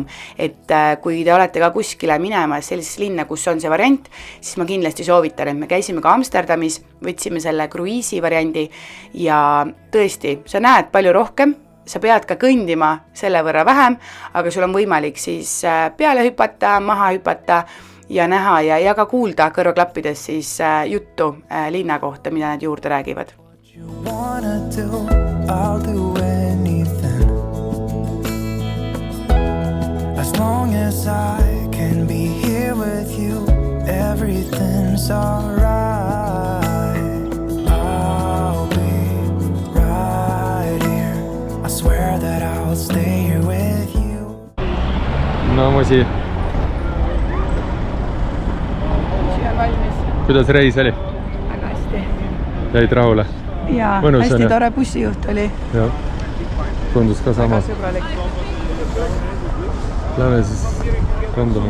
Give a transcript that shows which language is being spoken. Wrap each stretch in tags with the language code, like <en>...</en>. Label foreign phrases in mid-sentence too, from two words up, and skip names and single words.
<et>Et kui te olete ka kuskile minema sellisesse linna, kus on see variant, siis ma kindlasti soovitan, et me käisime ka Amsterdamis, võtsime selle kruiisi variandi ja tõesti, sa näed palju rohkem, sa pead ka kõndima selle võrra vähem, aga sul on võimalik siis peale hüpata, maha hüpata ja näha ja ka kuulda kõrvaklappides siis juttu linna kohta, mida nad juurde räägivad.</et> <en>I'll do anything as long as I can be here with you, everything's alright. I'll be right here, I swear that I'll stay here with you.</en> <et>No musi. Kuidas reis oli? Väga hästi. Jäid rahule? Jaa, mõnus hästi tore bussijuht oli. Jah, tundus ka sama. Väga sõbralik. Lähme siis randuma.</et>